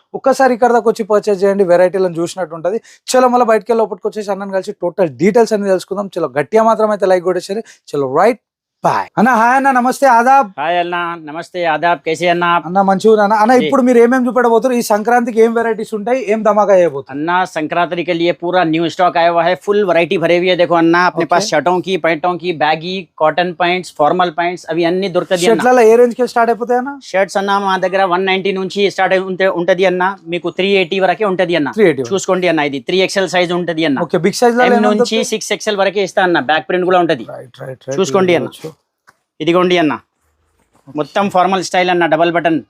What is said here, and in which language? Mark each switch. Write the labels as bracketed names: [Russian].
[Telugu] ఒక్కసారి ఇక్కడ దాకా వచ్చి పర్చేస్ చేయండి, వెరైటీలను చూసినట్టు ఉంటుంది. చలో మళ్ళీ బయటకు వెళ్ళి లోపలికి వచ్చేసి అన్నని కలిసి టోటల్ డీటెయిల్స్ అన్ని తెలుసుకుందాం. చలో గట్టిగా మాత్రం అయితే లైక్ కొట్టేసరి. చలో రైట్ బాయ్ అన్న. హాయ్ అన్న, నమస్తే, ఆదాబ్. హాయ్ అన్న, నమస్తే, ఆదాబ్. కేసీ అన్న? అన్న మంచిగా అన్న. అన్న ఇప్పుడు మీరు ఏమేమి చూపెట్టబోతారు? ఈ సంక్రాంతికి ఏం వెరైటీస్ ఉంటాయి, ఏం धमाका చేయబోతారు? [Hindi] अन्ना संक्रांति के लिए पूरा न्यू स्टॉक आया हुआ है, फुल वैरायटी भरे हुई है. देखो अन्ना, अपने पास शर्टों की, पैंटों की, baggy, cotton pants, formal pants [Telugu] అవి అన్ని దొరుకుతాయి అన్న. షర్ట్లలో ఏ రేంజ్ కి స్టార్ట్ అయిపోతాయి అన్న? షర్ట్స్ అన్న మా దగ్గర 190 నుంచి స్టార్ట్ ఉంటది అన్న, మీకు 380 వరకే ఉంటది అన్న. చూసుకోండి అన్న, ఇది 3XL సైజ్ ఉంటది అన్న. ఓకే, బిగ్ సైజ్ లో నుంచి 6XL వరకే ఇస్తా అన్న. బ్యాక్ ప్రింట్ కూడా ఉంటది, చూసుకోండి అన్న. ఇదిగోండి అన్న, మొత్తం ఫార్మల్ స్టైల్ అన్న, డబల్ బటన్.